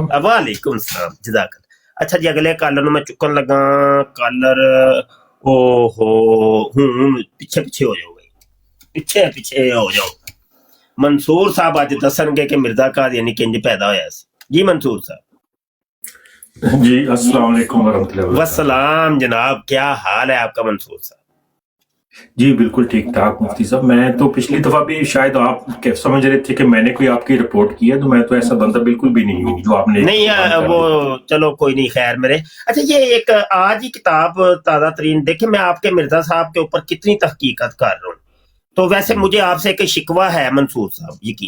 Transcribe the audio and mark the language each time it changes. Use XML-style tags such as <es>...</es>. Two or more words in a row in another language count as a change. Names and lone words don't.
<ar>وعليكم السلام جزاك.</ar> <ur>اچھا جی اگلے کالر</ur> <pa>ਨੂੰ ਮੈਂ ਚੁੱਕਣ ਲੱਗਾ। کالر اوہو ہوں پچھے ہو جاؤ بھائی، پچھے ہو جاؤ. منصور صاحب اج دسݨگے کہ مرزا قادیانی کنج پیدا ہویا سی.</pa> <ur>جی منصور صاحب.</ur> <ar>جی السلام عليكم ورحمة الله</ar> <ur>والسلام جناب، کیا حال ہے آپ کا منصور صاحب? جی بالکل ٹھیک ٹھاک مفتی صاحب۔ میں تو پچھلی دفعہ بھی شاید آپ سمجھ رہے تھے کہ میں نے کوئی آپ کی رپورٹ کی ہے، تو میں تو ایسا بندہ بالکل بھی نہیں ہوں جو آپ نے نہیں وہ چلو کوئی نہیں، خیر میرے۔ اچھا یہ ایک آج ہی کتاب تازہ ترین دیکھیے، میں آپ کے مرزا صاحب کے اوپر کتنی تحقیقات کر رہا ہوں، تو ویسے مجھے آپ سے ایک شکوہ ہے منصور صاحب، یقین.</ur>